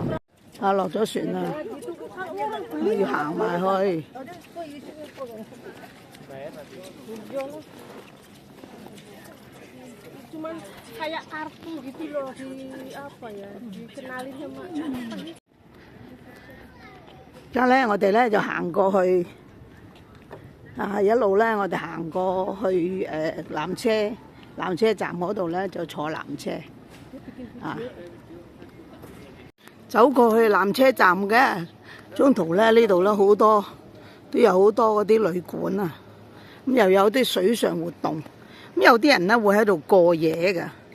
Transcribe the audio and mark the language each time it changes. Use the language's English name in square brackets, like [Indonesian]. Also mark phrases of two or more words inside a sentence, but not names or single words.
[Cantonese] 啊，落咗船啦，要行埋去。 [Indonesian] Cuman kayak kartu gitu loh di apa ya dikenalin sama [Cantonese] 而家咧，我哋咧就行過去一路咧，我哋行過去纜車站嗰度咧就坐纜車走過去纜車站嘅中途咧，呢度咧好多都有好多嗰啲旅館啊，咁又有啲水上活動，咁有啲人咧會喺度過夜嘅。